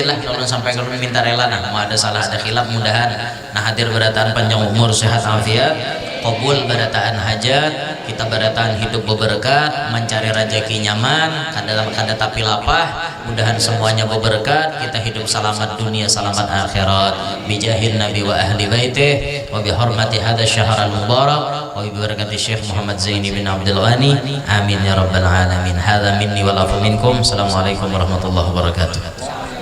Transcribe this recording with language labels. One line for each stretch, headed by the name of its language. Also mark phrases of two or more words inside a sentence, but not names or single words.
Banjar: lah kalau sampai kalau minta rela nah mau ada salah ada khilaf mudahan nah hadir berataan panjang umur sehat afiat qabul berataan hajat kita berataan hidup berberkat mencari rezeki nyaman kada tapi lapah mudahan semuanya berberkat kita hidup selamat dunia selamat akhirat
Arabic: بجاه النبي وأهل بيته وبحرمة هذا الشهر المبارك وببركة
Banjar: Syekh Muhammad Zaini bin Abdul Ghani
Arabic: آمين يا رب العالمين هذا مني والعفو منكم السلام عليكم ورحمة الله وبركاته.